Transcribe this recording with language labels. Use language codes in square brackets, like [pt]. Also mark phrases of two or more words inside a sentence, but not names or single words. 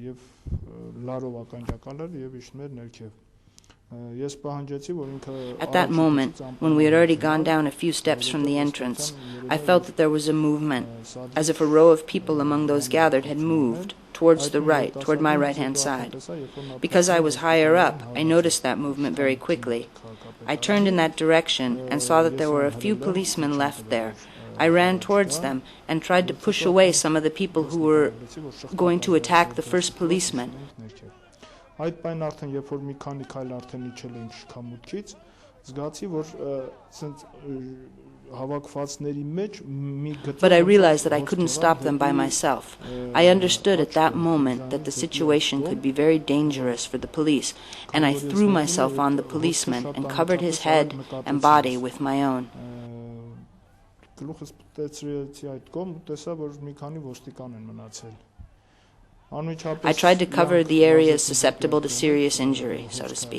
[en] At that moment, when we had already gone down a few steps from the entrance, I felt that there was a movement, as if a row of people among those gathered had moved towards the right, toward my right-hand side. Because I was higher up, I noticed that movement very quickly. I turned in that direction and saw that there were a few policemen left there. I ran towards them and tried to push away some of the people who were going to attack the first policeman. [hy] Այդ պայն արդեն երբ որ մի քանի քայլ արդեն իջել էինք շքամուտքից, զգացի որ սենց [en] But I realized that I couldn't stop them by myself. I understood at that moment that the situation could be very dangerous for the police, and I threw myself on the policeman and covered his head and body with my own. I tried to cover the areas susceptible to serious injury, so to speak.